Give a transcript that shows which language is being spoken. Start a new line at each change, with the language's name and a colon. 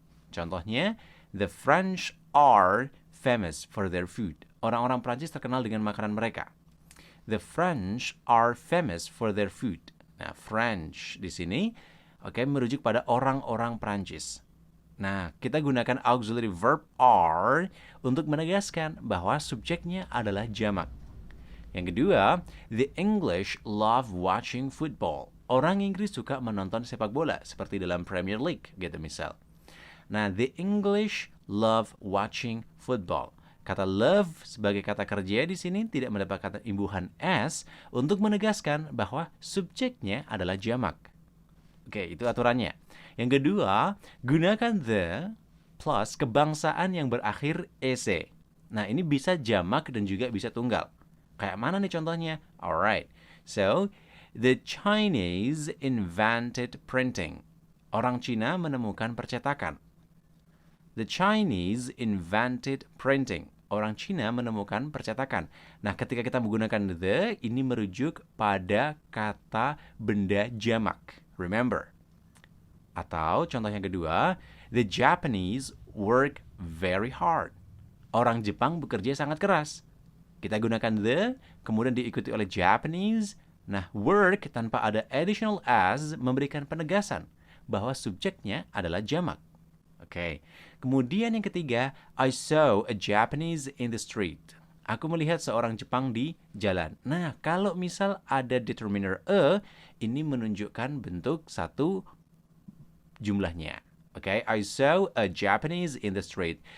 Indonesian: Contohnya,
English: the French are famous for their food.
Indonesian: Orang-orang Prancis terkenal dengan makanan mereka.
English: The French are famous for their food.
Indonesian: Nah, French di sini merujuk pada orang-orang Prancis. Nah, kita gunakan auxiliary verb are untuk menegaskan bahwa subjeknya adalah jamak. Yang kedua,
English: the English love watching football.
Indonesian: Orang Inggris suka menonton sepak bola seperti dalam Premier League gitu misal.
English: Nah, the English love watching football.
Indonesian: Kata love sebagai kata kerja di sini tidak mendapatkan imbuhan s untuk menegaskan bahwa subjeknya adalah jamak. Oke, itu aturannya. Yang kedua, gunakan the plus kebangsaan yang berakhir ec. Nah, ini bisa jamak dan juga bisa tunggal. Kayak mana nih contohnya?
English: Alright, so the Chinese invented printing.
Indonesian: Orang Cina menemukan percetakan.
English: The Chinese invented printing.
Indonesian: Orang Cina menemukan percetakan. Nah, ketika kita menggunakan the, ini merujuk pada kata benda jamak. Remember. Atau contoh yang kedua,
English: the Japanese work very hard.
Indonesian: Orang Jepang bekerja sangat keras. Kita gunakan the, kemudian diikuti oleh Japanese. Nah, work tanpa ada additional as memberikan penegasan bahwa subjeknya adalah jamak. Oke. Kemudian yang ketiga,
English: I saw a Japanese in the street.
Indonesian: Aku melihat seorang Jepang di jalan. Nah, kalau misal ada determiner a, ini menunjukkan bentuk satu jumlahnya.
English: Oke, I saw a Japanese in the street.